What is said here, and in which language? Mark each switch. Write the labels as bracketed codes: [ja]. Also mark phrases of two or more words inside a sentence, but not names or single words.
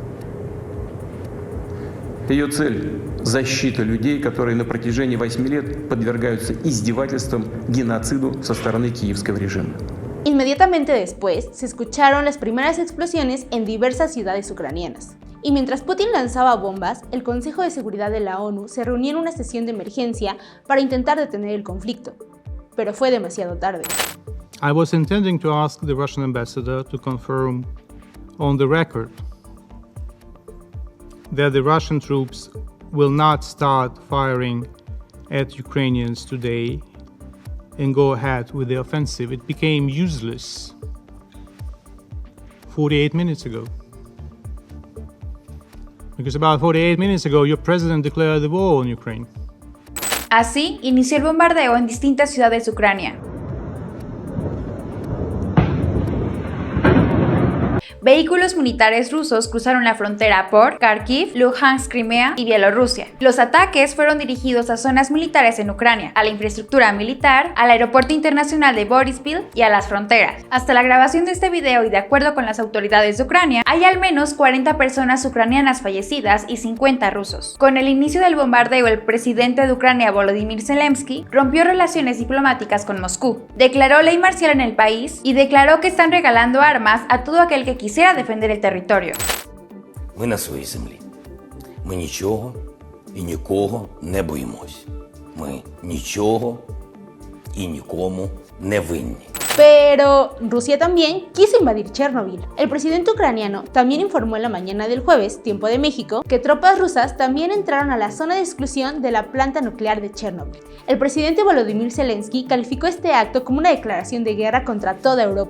[ru] Ее цель – защита людей, которые на протяжении 8 лет подвергаются издевательствам, геноциду со стороны киевского режима. [es] Inmediatamente después, se escucharon las primeras explosiones en diversas ciudades ucranianas. Y mientras Putin lanzaba bombas, el Consejo de Seguridad de la ONU se reunió en una sesión de emergencia para intentar detener el conflicto. Pero fue demasiado tarde. [en] I was intending to ask the Russian ambassador to confirm on the record that the Russian troops will not start firing at Ukrainians today and go ahead with the offensive. It became useless 48 minutes ago. Because about 48 minutes ago, your president declared the war on Ukraine. [es] Así, inició el bombardeo en distintas ciudades de Ucrania. Vehículos militares rusos cruzaron la frontera por Kharkiv, Luhansk, Crimea y Bielorrusia. Los ataques fueron dirigidos a zonas militares en Ucrania, a la infraestructura militar, al aeropuerto internacional de Boryspil y a las fronteras. Hasta la grabación de este video y de acuerdo con las autoridades de Ucrania, hay al menos 40 personas ucranianas fallecidas y 50 rusos. Con el inicio del bombardeo, el presidente de Ucrania, Volodymyr Zelensky, rompió relaciones diplomáticas con Moscú, declaró ley marcial en el país y declaró que están regalando armas a todo aquel que quisiera defender el territorio. [uk] Ми на своїй землі. Ми нічого і нікого не боїмось. Ми нічого і нікому не винні. [es] Pero Rusia también quiso invadir Chernobyl. El presidente ucraniano también informó en la mañana del jueves, tiempo de México, que tropas rusas también entraron a la zona de exclusión de la planta nuclear de Chernobyl. El presidente Volodymyr Zelensky calificó este acto como una declaración de guerra contra toda Europa.